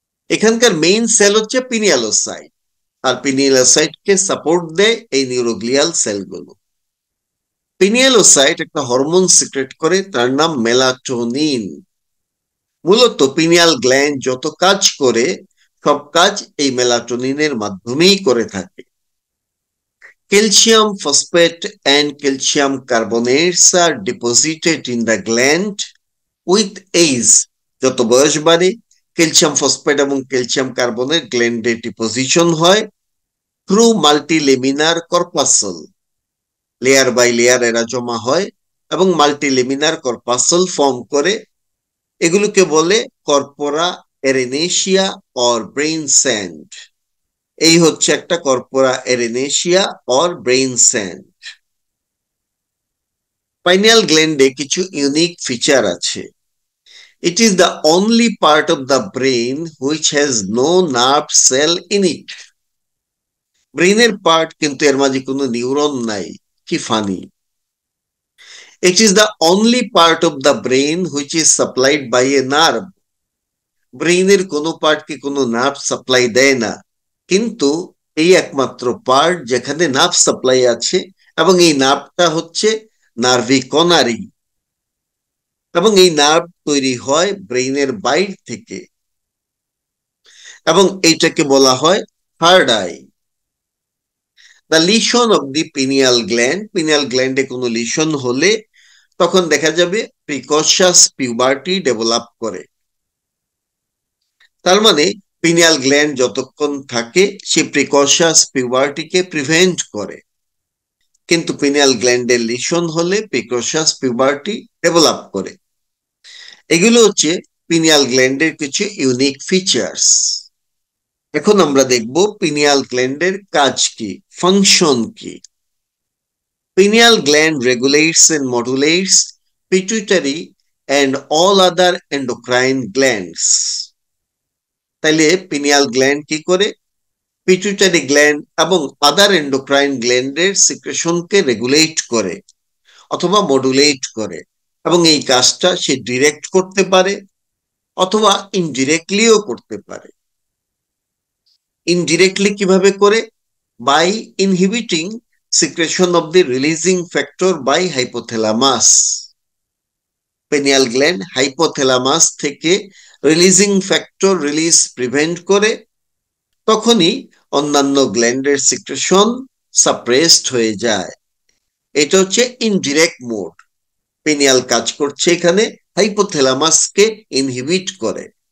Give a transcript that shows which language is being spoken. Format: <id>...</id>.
<bn>এখানকার main sell হচ্ছে পিনিয়ালোসাইট, আর পিনিয়ালোসাইটকে support দেয় এই নিউরোগ্লিয়াল সেলগুলো। পিনিয়ালোসাইট একটা হরমোন সিক্রেট করে, তার নাম মেলাটোনিন। মূলত পিনিয়াল গ্ল্যান্ড যত কাজ করে সব কাজ এই মেলাটোনিনের মাধ্যমেই করে থাকে।</bn> <en>Calcium phosphate and calcium carbonates are deposited in the gland with age.</en> <bn>যত বয়স বাড়ে ক্যালসিয়াম ফসফেট এবং ক্যালসিয়াম কার্বনেট গ্ল্যান্ডে ডিপোজিশন হয়</bn> <en>Through multilaminar corpuscle. Layer by layer</en> <bn>এরা জমা হয় এবং মাল্টিলেমিনার কর্পাসল ফর্ম করে। এগুলোকে বলে কর্পোরা এরেনেশিয়া অর ব্রেইন স্যান্ড। এই হচ্ছে একটা corpora এরেনেশিয়া or brain sand. Pineal গ্ল্যান্ডে কিছু ইউনিক ফিচার আছে।</bn> <en>It is the only part of the brain which has no nerve cell in it.</en> <bn>ব্রেইনের পার্ট কিন্তু এর মাঝে কোনো নিউরন নাই। কি funny!</bn> <en>It is the only part of the brain which is supplied by a nerve.</en> <bn>ব্রেইনের কোনো পার্টকে কোনো নার্ভ সাপ্লাই দেয় না, কিন্তু এই একমাত্র পার্ট যেখানে নার্ভ সাপ্লাই আছে, এবং এই নার্ভটা হচ্ছে নার্ভি কনারি, এবং এই নার্ভ তৈরি হয় ব্রেইনের বাইর থেকে, এবং এইটাকে বলা হয় third eye.</bn> <en>the lesion of the pineal gland,</en> <bn>pineal গ্ল্যান্ডে কোনো লিশন হলে তখন দেখা যাবে প্রিকশাস পিউবার্টি ডেভেলপ করে। তার মানে পিনিয়াল গ্ল্যান্ড যতক্ষণ থাকে সে প্রিকশাস পিউবার্টিকে প্রিভেন্ট করে, কিন্তু পিনিয়াল গ্ল্যান্ডের লিশন হলে প্রিকশাস পিউবার্টি ডেভেলপ করে। এগুলো হচ্ছে পিনিয়াল গ্ল্যান্ডের কিছু ইউনিক ফিচার্স। এখন আমরা দেখব পিনিয়াল গ্ল্যান্ডের কাজ কি, ফাংশন কি।</bn> <en>Pineal gland regulates and modulates pituitary and all other endocrine glands.</en> <bn>তাইলে পিনিয়াল গ্ল্যান্ড কি করে? পিটুইটারি গ্ল্যান্ড এবং আদার এন্ডোক্রাইন গ্ল্যান্ডের সিক্রেশনকে রেগুলেট করে অথবা মডুলেট করে, এবং এই কাজটা সে ডিরেক্ট করতে পারে অথবা ইনডিরেক্টলিও করতে পারে। ইনডিরেক্টলি কিভাবে করে?</bn> <en>By inhibiting secretion of the releasing factor by hypothalamus.</en> <bn>Pineal gland hypothalamus থেকে রিলিজিং ফ্যাক্টর রিলিজ প্রিভেন্ট করে, তখনই অন্যান্য গ্ল্যান্ডের সিক্রেশন সাপ্রেসড হয়ে যায়। এটা হচ্ছে ইনডিরেক্ট মোড। পিনিয়াল কাজ করছে এখানে হাইপোথ্যালামাসকে ইনহিবিট করে।</bn>